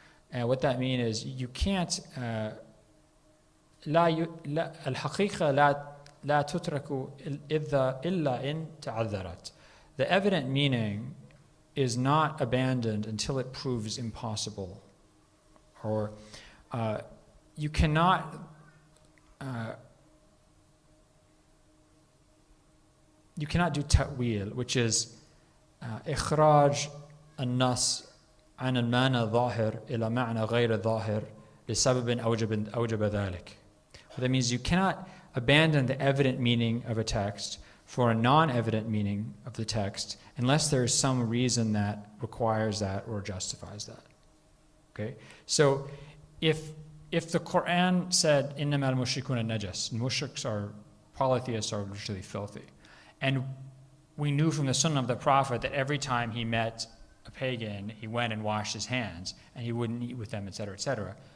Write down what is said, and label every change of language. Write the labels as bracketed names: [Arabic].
[English] And what that means is you can't, [Arabic] الحقيقة لا تترك إلا إن تعذرت. [English] The evident meaning is not abandoned until it proves impossible. Or you cannot do ta'wil, which is [Arabic] إخراج النص عن المعنى الظاهر إلى معنى غير ظاهر لسبب أوجب ذلك. [English] What that means, you cannot abandon the evident meaning of a text for a non-evident meaning of the text unless there is some reason that requires that or justifies that. Okay? So if the Qur'an said [Arabic] إنما المشركون نجس, [English] mushriks are polytheists, are literally filthy, and we knew from the Sunnah of the Prophet that every time he met a pagan, he went and washed his hands, and he wouldn't eat with them, etc., etc.